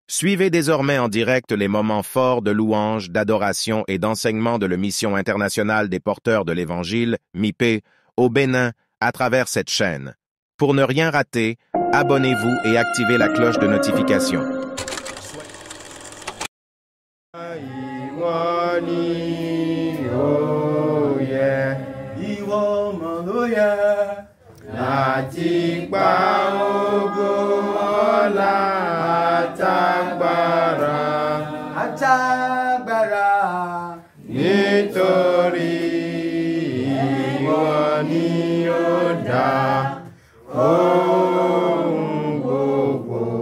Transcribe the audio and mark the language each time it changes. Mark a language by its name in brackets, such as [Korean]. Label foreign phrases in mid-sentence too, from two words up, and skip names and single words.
[French] Suivez désormais en direct les moments forts de louange, d'adoration et d'enseignement de la Mission internationale des porteurs de l'Évangile, MIPE, au Bénin, à travers cette chaîne. Pour ne rien rater, abonnez-vous et activez la cloche de notification. [Yoruba] Láti gba ògo ọlá àtàgbàrà nítorí ìwọ ni ó dá ohun gbogbo.